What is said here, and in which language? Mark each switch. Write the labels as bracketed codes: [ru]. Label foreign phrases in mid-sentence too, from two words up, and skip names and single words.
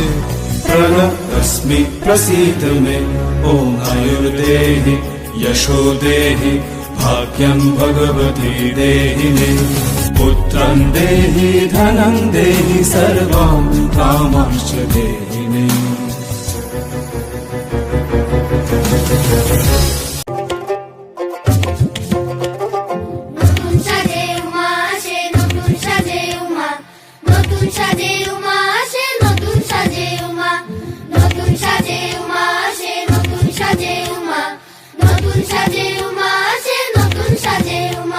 [sa] प्रणतस्मि प्रसीद मे। ॐ आयुर्देहि यशो देहि भाग्यं भगवती देहि मे। पुत्रं देहि धनं देहि सर्वान् कामांश्च देहि मे। [bn] নতুন সাজে উমা আসে, নতুন সাজে উমা, নতুন সাজে উমা আসে, নতুন সাজে উমা, নতুন সাজে উমা আসে, নতুন সাজে উমা, নতুন সাজে উমা আসে, নতুন সাজে উমা।